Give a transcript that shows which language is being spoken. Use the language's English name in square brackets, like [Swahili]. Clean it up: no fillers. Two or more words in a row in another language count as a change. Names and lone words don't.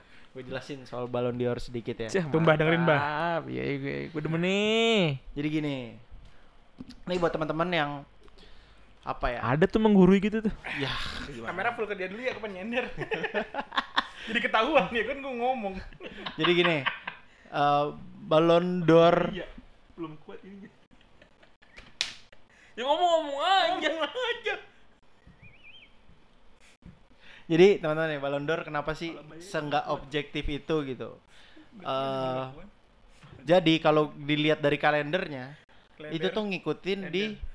[Indonesian] Gue jelasin soal Ballon d'Or sedikit ya. Tumbah dengerin, Bah. Iya, gue demen nih. Jadi gini. Nih buat teman-teman yang apa ya? Ada tuh menggurui gitu tuh. Ya, gimana? Kamera full ke dia dulu ya, kapan nyender. Jadi ketahuan ya kan gue ngomong. Jadi gini. Ballon d'Or Iya, belum kuat ini. Ya ngomong aja. Jadi teman-teman ya Ballon d'Or kenapa sih seenggak objektif itu gitu? Jadi kalau dilihat dari kalendernya itu tuh ngikutin di